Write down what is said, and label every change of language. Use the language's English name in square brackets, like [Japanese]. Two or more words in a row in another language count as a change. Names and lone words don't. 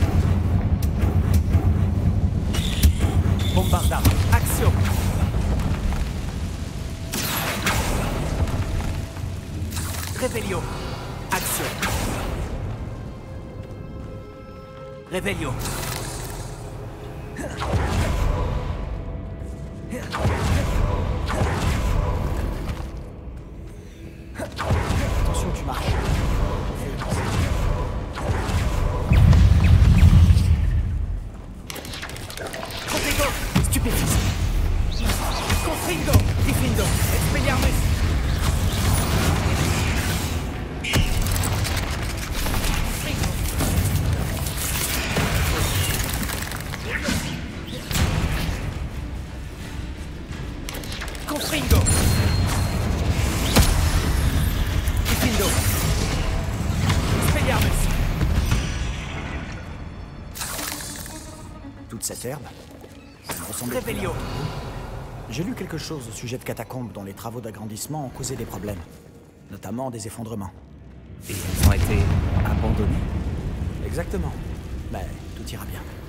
[Latin] Bombarda. Action. Revelio. Action. Revelio. [French] Attention, tu marches. [Latin] Confringo. Stupéfice. Confringo. Diffindo. Expelliarmus. Confringo. Diffindo. Expelliarmus. [French] Toute cette herbe, ça me ressemble. [Latin] Revelio. [French] J'ai lu quelque chose au sujet de catacombes dont les travaux d'agrandissement ont causé des problèmes, notamment des effondrements. Et elles ont été abandonnées. Exactement. Mais tout ira bien.